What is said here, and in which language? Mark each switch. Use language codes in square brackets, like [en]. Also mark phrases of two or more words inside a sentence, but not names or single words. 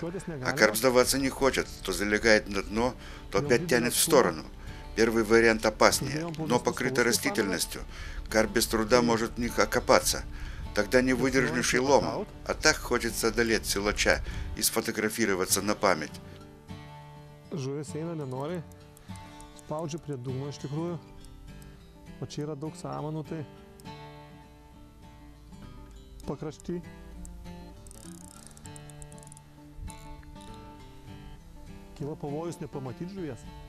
[ru] А карп сдаваться не хочет, то залегает на дно, то опять тянет в сторону. Первый вариант опаснее. Дно покрыто растительностью. Карп без труда может в них окопаться. Тогда не выдержишь и лома. А так хочется одолеть силача и сфотографироваться на память. [lt] Žuvis eina nenori, spaudžia prie dugno iš tikrųjų. O čia yra daug samanų, tai pakrašty. Kyla pavojus nepamatyti žuvies.